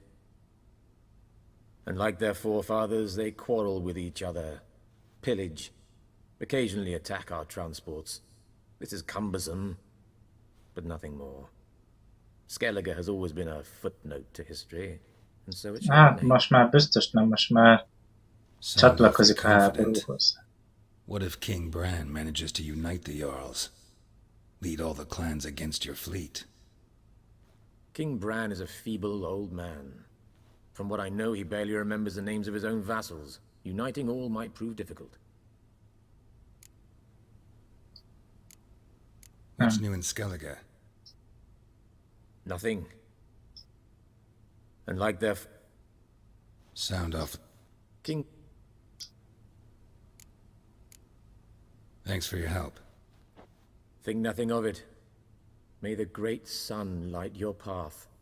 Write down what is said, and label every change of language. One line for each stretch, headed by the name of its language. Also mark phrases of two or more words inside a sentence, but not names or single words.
English: And like their forefathers, they quarrel with each other, pillage, occasionally attack our transports. This is cumbersome, but nothing more. Skellige has always been a footnote to history, and so it should
Hungarian: Hát
English: remain.
Hungarian: most már biztos nem, most már csatlakozik a háborúhoz.
English: What if King Bran manages to unite the Jarls? Lead all the clans against your fleet? King Bran is a feeble old man. From what I know, he barely remembers the names of his own vassals. Uniting all might prove difficult. What's new in Skellige? Nothing. And like their... Sound off. King... Thanks for your help. Think nothing of it. May the great sun light your path.